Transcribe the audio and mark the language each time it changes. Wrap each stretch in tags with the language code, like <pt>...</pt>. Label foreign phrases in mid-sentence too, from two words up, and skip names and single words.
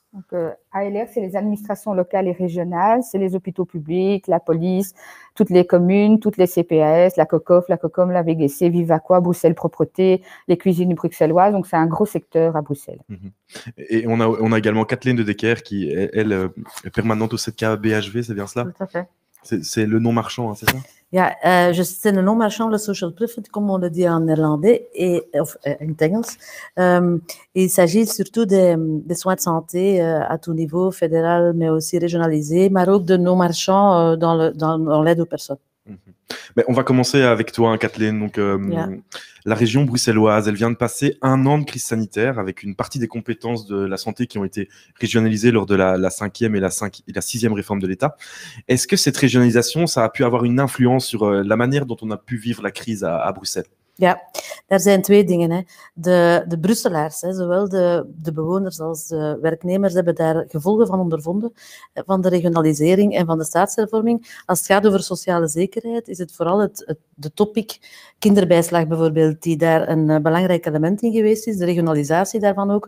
<fr>Donc, ALR, c'est les administrations locales et régionales, c'est les hôpitaux publics, la police, toutes les communes, toutes les CPAS, la COCOF, la COCOM, la VGC, Vivaqua, Bruxelles Propreté, les cuisines bruxelloises. Donc, c'est un gros secteur à Bruxelles. Et on a également Kathleen de Decker, qui, elle, est permanente au 7K BHV, c'est bien cela? Tout à fait. C'est le nom marchand, hein, c'est ça? Ja, c'est le nom marchand, le</fr> <en>social profit,</en> <fr>comme on le dit en néerlandais</fr> <nl>of in het Engels.</nl> <fr>Il s'agit surtout des soins de santé à tout niveau, fédéral, mais aussi régionalisé, mais aussi de non marchands dans l'aide aux personnes. Mais on va commencer avec toi, hein, Kathleen. Donc, la région bruxelloise, elle vient de passer un an de crise sanitaire avec une partie des compétences de la santé qui ont été régionalisées lors de la cinquième et la sixième réforme de l'État. Est-ce que cette régionalisation, ça a pu avoir une influence sur la manière dont on a pu vivre la crise à Bruxelles?</fr> <nl>Ja, daar zijn twee dingen. Hè. De Brusselaars, hè, zowel de bewoners als de werknemers, hebben daar gevolgen van ondervonden, van de regionalisering en van de staatshervorming. Als het gaat over sociale zekerheid, is het vooral de topic kinderbijslag bijvoorbeeld, die daar een belangrijk element in geweest is, de regionalisatie daarvan ook.</nl>